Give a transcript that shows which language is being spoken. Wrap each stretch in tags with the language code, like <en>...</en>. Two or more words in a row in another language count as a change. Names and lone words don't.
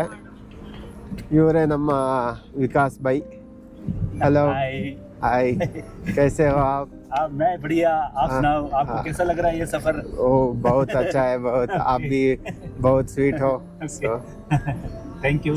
<kn>ಇವರೇ ನಮ್ಮ ವಿಕಾಸ್ ಬೈ.</kn> <en>hello, hi,</en> <hi>कैसे हो आप? मैं बढ़िया, आप सुनाओ, आपको कैसा लग रहा है ये सफर? ओह, बहुत अच्छा है, बहुत. आप भी बहुत स्वीट हो.</hi> <en>thank you.</en>